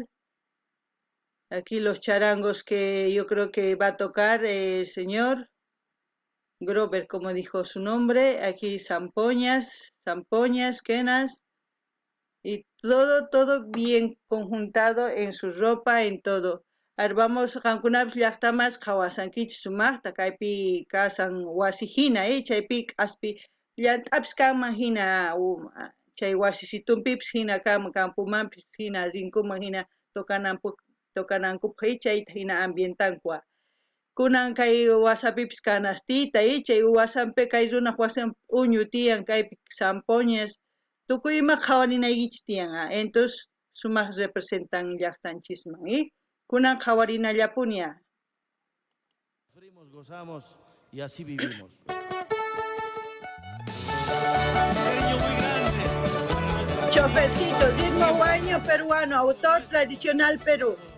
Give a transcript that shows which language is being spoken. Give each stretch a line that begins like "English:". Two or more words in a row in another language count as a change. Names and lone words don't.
Spanish: Aquí los charangos que yo creo que va a tocar el señor Grover, como dijo su nombre. Aquí zampoñas, quenas. Y todo bien conjuntado en su ropa, en todo. Ahora vamos,
Quechua: Rankunap llaqtamas qawasankich sumaqta kaypi kasan wasijina, chaypi aspi llant'apis kanman hina chay wasisitunpipas hina kanman campomanpis hina rinkuman hina tokanankupaq chayta hina ambientankuqa. Kunan kay wasapipis kanastita chay wasanpi kay runaq wasan uñu tiyan kaypi zampoñas tukuyma qhawarinaykichis tiyan entonces sumaq representan llaqtanchisman kunan qhawarinallapuña.
Spanish: Sufrimos, gozamos y así vivimos. Chofercito, ritmo guaño peruano, autor tradicional Perú.